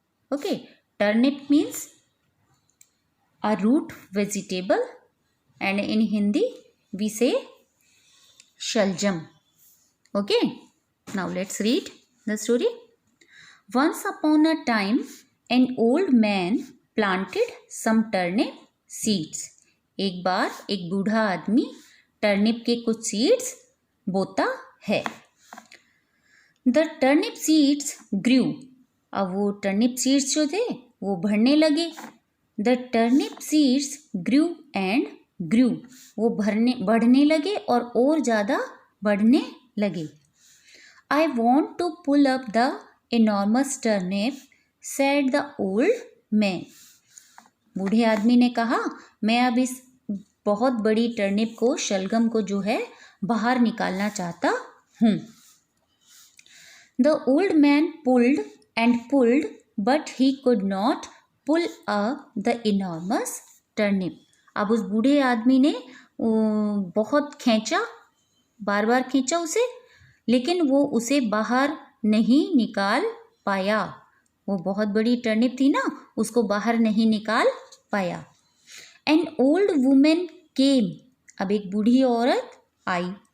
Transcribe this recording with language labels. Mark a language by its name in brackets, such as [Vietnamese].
[English] Okay, turnip means a root vegetable, and in Hindi we say shaljam. Okay, now let's read the story. Once upon a time, an old man planted some turnip seeds. [Hindi] एक बार एक बूढ़ा आदमी turnip के कुछ seeds बोता है. [English] The turnip seeds grew. [Hindi] अब वो टर्निप सीड्स जो थे वो बढ़ने लगे. [English] The turnip seeds grew and grew. [Hindi] वो बढ़ने लगे और ज़्यादा बढ़ने लगे. [English] I want to pull up the enormous turnip, said the old man. [Hindi] बूढ़े आदमी ने कहा, मैं अब इस बहुत बड़ी टर्निप को, शलगम को जो है बाहर निकालना चाहता हूँ. [English] The old man pulled and pulled, but he could not pull up the enormous turnip. [Hindi] अब उस बूढ़े आदमी ने बहुत खींचा, बार बार खींचा उसे, लेकिन वो उसे बाहर नहीं निकाल पाया. वो बहुत बड़ी टर्निप थी ना, उसको बाहर नहीं निकाल पाया. [English] An old women came. [Hindi] अब एक बूढ़ी औरत आई.